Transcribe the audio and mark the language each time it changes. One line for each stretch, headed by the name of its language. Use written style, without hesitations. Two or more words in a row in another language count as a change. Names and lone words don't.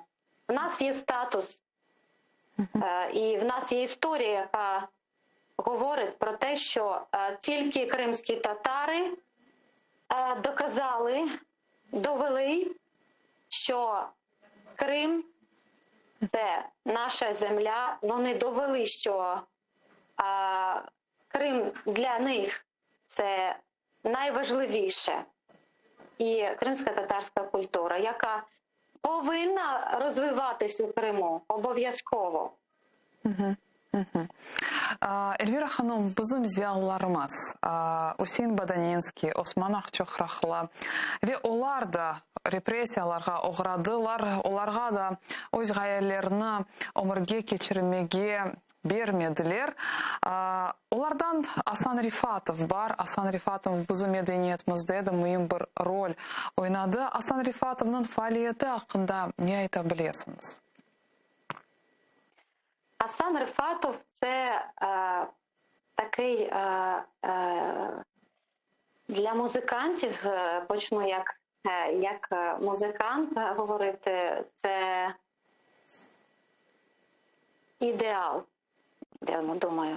Ukrainian: У нас є статус, і в нас є історія, яка говорить про те, що тільки кримські татари довели, що Крим – це наша земля. Вони довели, що Крим для них – це найважливіше. І кримська татарська культура, яка повинна розвиватись у Криму обов'язково.
Crimean Tatar: Эльвира ханым, bizim ziyallarımız, Hüseyin Badanинский, Osman Akçoxraqlı ve onlar da repressiyalarga uğradılar, onlarga da öz gayelerini ömürge keçirmege bermediler. Onlardan Asan Rifatov var. Asan Rifatov bizim medeniyetimizde de mühim bir rol oynadı. Asan Rifatov'un faaliyeti hakkında ne aytabilirsiniz?
Ukrainian: Асан Рифатов – це такий для музикантів, почну як музикант говорити, це ідеал, я думаю.